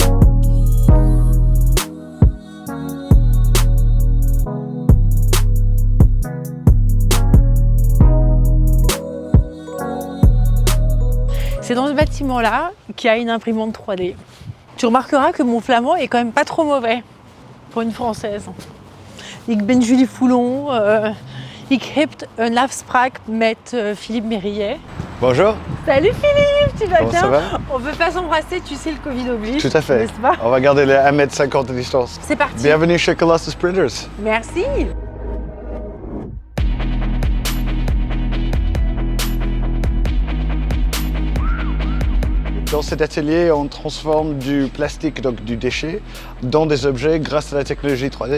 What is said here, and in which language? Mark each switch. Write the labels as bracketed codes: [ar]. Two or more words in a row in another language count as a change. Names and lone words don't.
[fr] C'est dans ce bâtiment-là qu'il y a une imprimante 3D. Tu remarqueras que mon flamand est quand même pas trop mauvais pour une française. [nl] Ik ben Julie Foulon, ik heb een afspraak met Philippe Mérier. [fr] Bonjour. Salut Philippe, tu vas Comment bien? ça va? On peut pas s'embrasser, tu sais, le Covid oblige. Tout à fait. N'est-ce pas? On va garder les 1,50 m de distance. C'est parti. Bienvenue chez Colossus Printers. Merci. Dans cet atelier, on transforme du plastique, donc du déchet, dans des objets grâce à la technologie 3D.